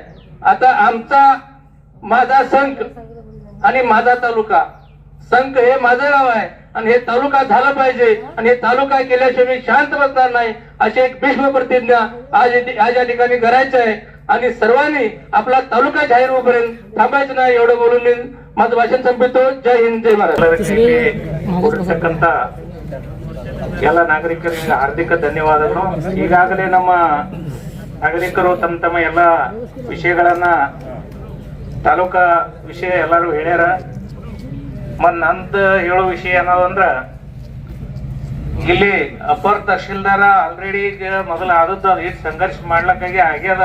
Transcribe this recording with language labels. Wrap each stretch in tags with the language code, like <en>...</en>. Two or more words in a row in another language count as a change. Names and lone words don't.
<mr>आता आमचा माझा संघ आणि माझा तालुका, संघ हे माझं गाव आहे आणि हे तालुका झालं पाहिजे आणि हे तालुका केल्याशिवाय मी शांत बसणार नाही, अशी एक भीष्म प्रतिज्ञा आज या ठिकाणी करायचं आहे. आणि सर्वांनी आपला तालुका जाहीर होईपर्यंत थांबायचं नाही, एवढं बोलून मी माझं भाषण संपवतो. जय हिंद, जय महाराष्ट्र.</mr> <kn>ಎಲ್ಲ ನಾಗರಿಕರಿಗೆ ಹಾರ್ದಿಕ ಧನ್ಯವಾದಗಳು. ಈಗಾಗಲೇ ನಮ್ಮ ನಾಗರಿಕರು ತಮ್ಮ ಎಲ್ಲ ವಿಷಯಗಳನ್ನ ತಾಲೂಕಾ ವಿಷಯ ಎಲ್ಲರೂ ಹೇಳ್ಯಾರ. ನಂದು ಹೇಳೋ ವಿಷಯ ಏನದಂದ್ರ, ಇಲ್ಲಿ ಅಪರ್ ತಹಶೀಲ್ದಾರ ಆಲ್ರೆಡಿ ಮೊದಲು ಆದದ್ದು ಅದು ಈಗ ಸಂಘರ್ಷ ಮಾಡ್ಲಕ್ಕಾಗಿ ಆಗ್ಯದ.</kn>